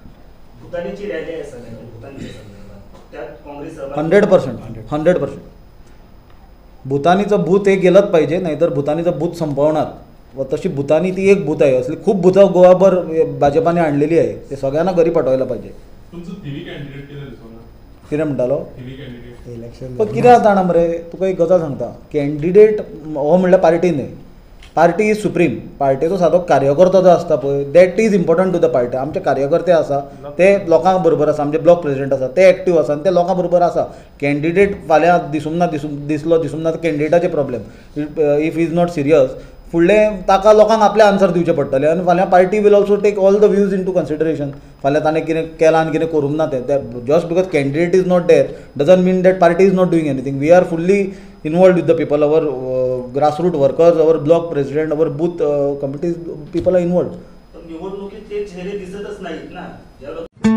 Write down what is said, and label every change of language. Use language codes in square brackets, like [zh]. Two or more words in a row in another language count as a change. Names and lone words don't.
[mr] 100% भूतानीचं भूत हे गेलंच पाहिजे, नाहीतर भूतानीचं भूत संपवणार. व तशी भूतानी ती एक भूत आहे. असली खूप भूतं गोवाभर भाजपाने आणलेली आहे. ते सगळ्यांना घरी पाठवायला पाहिजे. [kok] कितें म्हणटालो इलेक्शन पण कितें जाता जाणा मरे तुका एक गजाल सांगता. कॅन्डिडेट हो म्हणल्यार पार्टी न्हय. [en] party is supreme. [kok] पार्टीचो सादो कार्यकर्तो जो आसता पळय [en] that is important to the party. [kok] आमचे कार्यकर्ते आसा ते लोकां बरोबर आसा. आमचे [en] block president [kok] आसा ते एक्टीव आसा आनी ते लोकां बरोबर आसा. कॅन्डिडेट फाल्यां दिसूंक ना कॅन्डिडेटाचे प्रॉब्लेम. [en] if is not serious [kok] फुडलें ताका लोकांक आपले आन्सर दिवचे पडटले आनी फाल्यां [en] party will also take all the views into consideration. [kok] फाल्यां ताणें कितें केलां आनी कितें करूंक ना तें [en] just because candidate is not there doesn't mean that party is not doing anything. we are fully involved with the people. our grassroot workers, our block president, our booth committees people are involved. [mr] निवडणुकीत ते चेहरे दिसतच नाहीत ना.